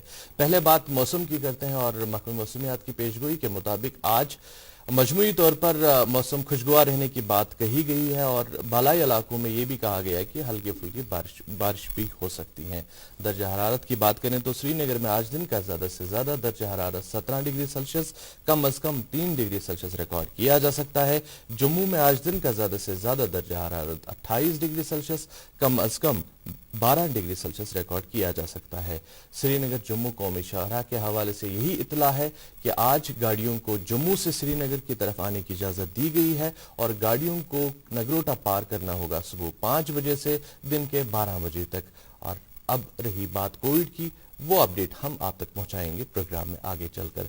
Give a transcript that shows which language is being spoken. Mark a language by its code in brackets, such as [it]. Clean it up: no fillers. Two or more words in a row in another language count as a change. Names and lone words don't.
[ur] پہلے بات موسم کی کرتے ہیں, اور محکمہ موسمیات کی پیشگوئی کے مطابق آج مجموعی طور پر موسم خوشگوار رہنے کی بات کہی گئی ہے, اور بالائی علاقوں میں یہ بھی کہا گیا ہے کہ ہلکی پھلکی بارش بھی ہو سکتی ہیں. درجہ حرارت کی بات کریں تو سری نگر میں آج دن کا زیادہ سے زیادہ درجہ حرارت 17 ڈگری سیلسیس, کم از کم 3 ڈگری سیلسیس ریکارڈ کیا جا سکتا ہے. جموں میں آج دن کا زیادہ سے زیادہ درجہ حرارت 28 ڈگری سیلسیس, کم از کم 12 ڈگری سیلسیس ریکارڈ کیا جا سکتا ہے. سری نگر جموں قومی شاہراہ کے حوالے سے یہی اطلاع ہے کہ آج گاڑیوں کو جموں سے سری نگر کی طرف آنے کی اجازت دی گئی ہے, اور گاڑیوں کو نگروٹا پار کرنا ہوگا صبح 5 بجے سے دن کے 12 بجے تک. اور اب رہی بات کووڈ کی, وہ اپڈیٹ ہم آپ تک پہنچائیں گے پروگرام میں آگے چل کر.